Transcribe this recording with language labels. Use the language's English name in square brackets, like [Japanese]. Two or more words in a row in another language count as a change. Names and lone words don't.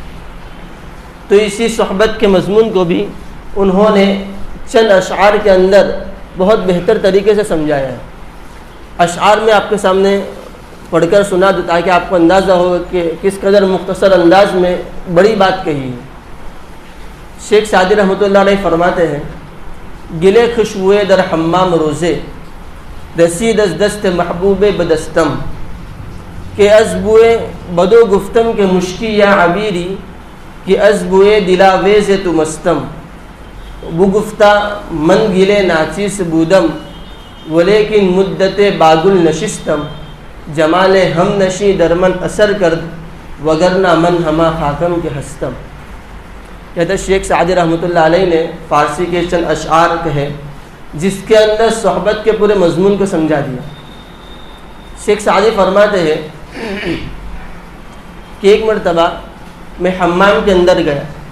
[Urdu] تو اسی صحبت کے مضمون کو بھی انہوں نے چند اشعار کے اندر بہت بہتر طریقے سے سمجھایا ہے۔ اشعار میں آپ کے سامنے پڑھ کر سنا دو تاکہ آپ کو اندازہ ہو کہ کس قدر مختصر انداز میں بڑی بات کہی ہے۔ شیخ سعدی [Arabic] رحمۃ اللہ علیہ [Urdu] فرماتے ہیں، [Persian] گلے خوشبوئے در حمام روزے، رسید از دست محبوب بدستم، کہ از بوئے بدو گفتم کے مشکی یا عبیری، کہ از بوئے دلاویز تو مستم، بو گفتہ من گلے ناچیس بودم، ولیکن مدت باگل نشستم، جمال ہم نشی درمن اثر کرد، وگرنہ من ہما خاکم کے ہستم۔ [Urdu] کہتے شیخ سعدی [Arabic] رحمۃ اللہ علیہ [Urdu] نے فارسی کے چند اشعار کہے جس کے اندر صحبت کے پورے مضمون کو سمجھا دیا۔ شیخ سعدی فرماتے ہیں کہ ایک مرتبہ میں حمام کے اندر گیا۔